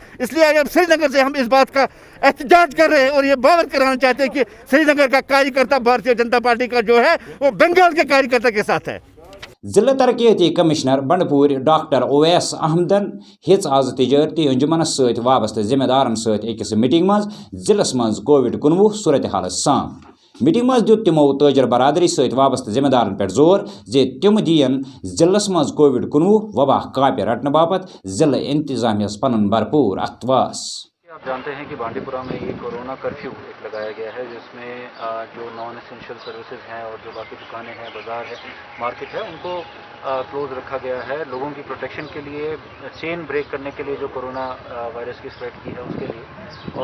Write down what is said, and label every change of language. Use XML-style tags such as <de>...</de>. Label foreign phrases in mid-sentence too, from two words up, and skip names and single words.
<hi>इसलिए आज श्रीनगर से हम इस बात का एहतजाज कर रहे हैं और ये बावर कराना चाहते हैं कि श्रीनगर का कार्यकर्ता भारतीय जनता पार्टी का जो है वो बंगाल के कार्यकर्ता के साथ है।</hi> <ks>जिला तरक्याती कमिश्नर बंडपूर डॉक्टर ओवैस अहमदन हिच आज तजारती अंजुमनस सहित वाबस्त जिम्मेदारन सहित अकिस मीटिंग मज जिलस मज कोविड-19 सूरत हाल साम। मीटिंग मज दित तिमो ताजर बरादरी सहित वाबस्त जिम्मेदारन पे जोर जे तिम दियन जिलस मज कोविड-19 वबा कापे रटने बापत जिला इंतजामिया पन भरपूर अतवास।</ks> <hi>आप जानते हैं कि बांडीपुरा में ये कोरोना कर्फ्यू एक लगाया गया है, जिसमें जो</hi> <en>non essential services</en> <hi>हैं और जो बाकी दुकानें हैं, बाज़ार है, मार्केट है, उनको क्लोज रखा गया है लोगों की प्रोटेक्शन के लिए,</hi> <en>chain break</en> <hi>करने के लिए जो कोरोना वायरस की स्प्रेड की है उसके लिए।</hi>